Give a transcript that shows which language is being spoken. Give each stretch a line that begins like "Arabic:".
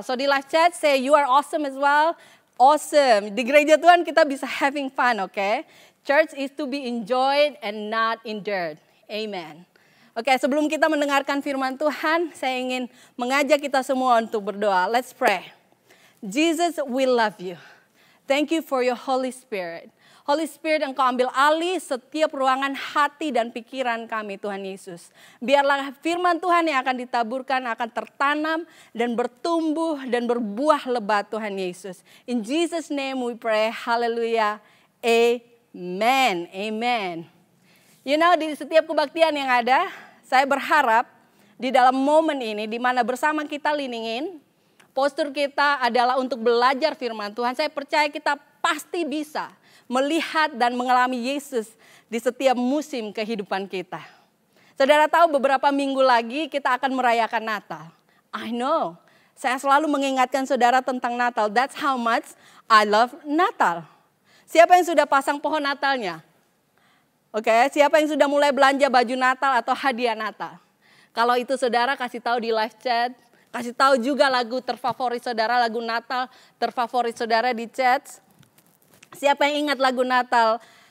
English: So di live chat say you are awesome as well. Awesome.
Indonesian: Di gereja Tuhan kita bisa
English: having fun, okay? Church is to be enjoyed and not endured. Amen.
Indonesian: Oke, sebelum kita mendengarkan firman Tuhan, saya ingin mengajak kita semua untuk berdoa.
English: Let's pray. Jesus, we love you. Thank you for your Holy Spirit.
Indonesian: Holy Spirit, Engkau ambil alih setiap ruangan hati dan pikiran kami, Tuhan Yesus. Biarlah firman Tuhan yang akan ditaburkan akan tertanam dan bertumbuh dan berbuah lebat, Tuhan Yesus.
English: In Jesus' name we pray, hallelujah, amen, amen. You know,
Indonesian: di setiap kebaktian yang ada, saya berharap di dalam momen ini, di mana bersama kita liningin, postur kita adalah untuk belajar firman Tuhan. Saya percaya kita pasti bisa melihat dan mengalami Yesus di setiap musim kehidupan kita. Saudara tahu beberapa minggu lagi kita akan merayakan Natal.
English: I know,
Indonesian: saya selalu mengingatkan saudara tentang Natal.
English: That's how much I love Natal.
Indonesian: Siapa yang sudah pasang pohon Natalnya? Oke, siapa yang sudah mulai belanja baju Natal atau hadiah Natal? Kalau itu saudara kasih tahu di live chat. Kasih tahu juga lagu terfavorit saudara, lagu Natal terfavorit saudara di chat. Siapa yang ingat lagu Natal?